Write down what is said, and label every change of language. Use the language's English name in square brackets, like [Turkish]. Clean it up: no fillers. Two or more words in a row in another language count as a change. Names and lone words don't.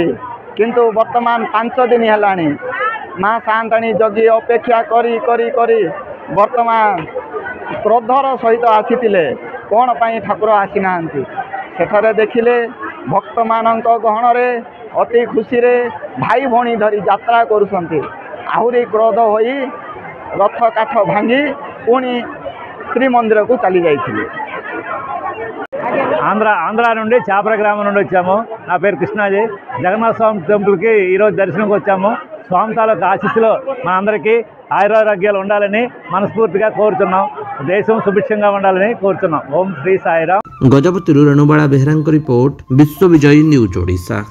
[Odia] କିନ୍ତୁ ବର୍ତ୍ତମାନ 5 ଦିନ ହେଲାଣି ମା ସାନ୍ତାଣୀ ଜଗି ଅପେକ୍ଷା କରି କରି କରି ବର୍ତ୍ତମାନ କ୍ରୋଧର ସହିତ ଆସିଥିଲେ। କ'ଣ ପାଇଁ ଠାକୁର ଆସିନାହାନ୍ତି? ସେଠାରେ ଦେଖିଲେ ଭକ୍ତମାନଙ୍କ ଗହଣରେ ଅତି ଖୁସିରେ ଭାଇ ଭଉଣୀ ଧରି ଯାତ୍ରା କରୁଛନ୍ତି। ଆହୁରି କ୍ରୋଧ ହୋଇ ରଥ କାଠ ଭାଙ୍ଗି ପୁଣି ଶ୍ରୀମନ୍ଦିରକୁ ଚାଲି ଯାଇଥିଲେ। [Telugu] ఆంధ్ర నుండి చాపర గ్రామం నుండి వచ్చాము। నా పేరు కృష్ణాజీ। జగన్నాథ స్వామి టెంపుల్కి ఈరోజు దర్శనంకి వచ్చాము। స్వామి తాలూకు ఆశీస్సులు మనందరికీ ఆయురారోగ్యాలు ఉండాలని మనస్ఫూర్తిగా కోరుతున్నాం। దేశం సుభిక్షంగా ఉండాలని కోరుతున్నాం। ఓం శ్రీ సాయిరామ్। [Odia] ଗଜପତିରୁ ରେଣୁବାଳା ବେହେରାଙ୍କ ରିପୋର୍ଟ, ବିଶ୍ୱ ବିଜୟୀ ନ୍ୟୁଜ୍ ଓଡ଼ିଶା।